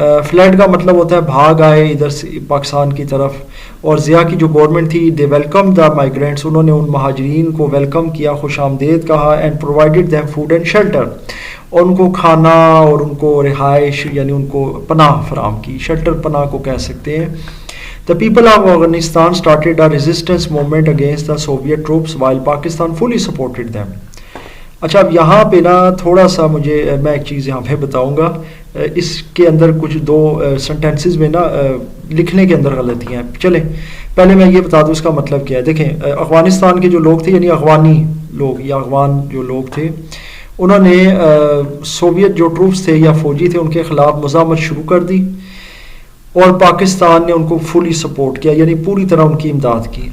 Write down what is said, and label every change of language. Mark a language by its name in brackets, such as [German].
[Urdu] Fled کا مطلب ہوتا ہے بھاگ آئے ادھر سے پاکستان کی طرف. اور ضیاء کی جو گورنمنٹ تھی، [English] they welcome the migrants, [Urdu] انہوں نے ان مہاجرین کو ویلکم کیا، خوش آمدید کہا، [English] and provided them food and shelter, [Urdu] اور ان کو کھانا اور ان کو رہائش یعنی ان کو پناہ فراہم کی. شیلٹر پناہ کو کہہ سکتے ہیں. [English] The people of Afghanistan started a resistance movement against the Soviet troops while Pakistan fully supported them. [Urdu] اچھا اب یہاں پہ نا تھوڑا سا میں ایک چیز یہاں پہ بتاؤں گا. اس کے اندر کچھ دو سنٹینسز میں نا لکھنے کے اندر غلطیاں ہیں. چلیں پہلے میں یہ بتا دوں اس کا مطلب کیا ہے. دیکھیں افغانستان کے جو لوگ تھے یعنی افغانی لوگ یا افغان جو لوگ تھے، انہوں نے سوویت جو ٹروپس تھے یا فوجی تھے ان کے خلاف مزاحمت شروع کر دی، اور پاکستان نے ان کو فلی سپورٹ کیا، یعنی پوری طرح ان کی امداد کی.